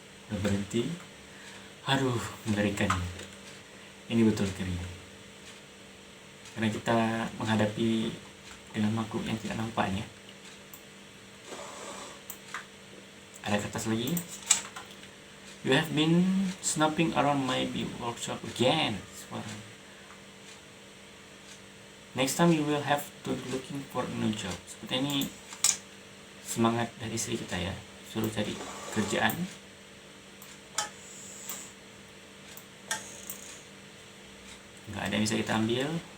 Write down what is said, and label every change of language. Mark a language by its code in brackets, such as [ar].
[id] Udah berhenti. Aduh, mengerikan. Ini betul keren. Karena kita menghadapi dengan makhluk yang tidak nampaknya. Ada kertas lagi. [en] You have been snooping around my workshop again. Next time you will have to be looking for a new job. [id] Seperti ini semangat dari istri kita ya, suruh cari kerjaan. Nggak ada yang bisa kita ambil.